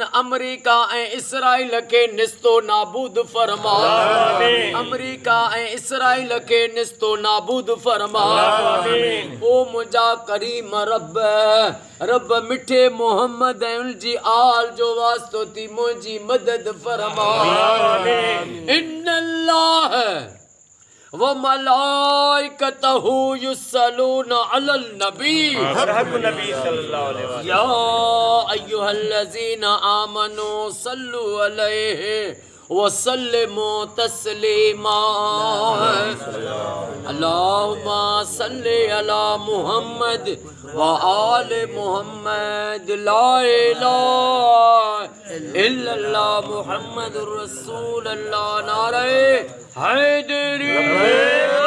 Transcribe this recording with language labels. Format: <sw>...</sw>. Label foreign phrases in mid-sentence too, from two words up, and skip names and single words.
<sd>अमरीका ऐं इसराइल खे निस्तो नाबूद फरमा अमरीका ऐं इसराइल खे निस्तो नाबूद फरमा ओ मुंहिंजा करीम रब मिठे मोहम्मद ऐं उनजी आल जो वास्तो थी मुंहिंजी मदद फरमा</sd> <ar>إن الله وملائكته يصلون على النبي يا أيها الذين آمنوا صلوا عليه وسلموا تسليما اللهم صل على محمد وآل محمد لا إله إلا الله محمد رسول الله</ar> <ur>نعرۂ حیدری</ur>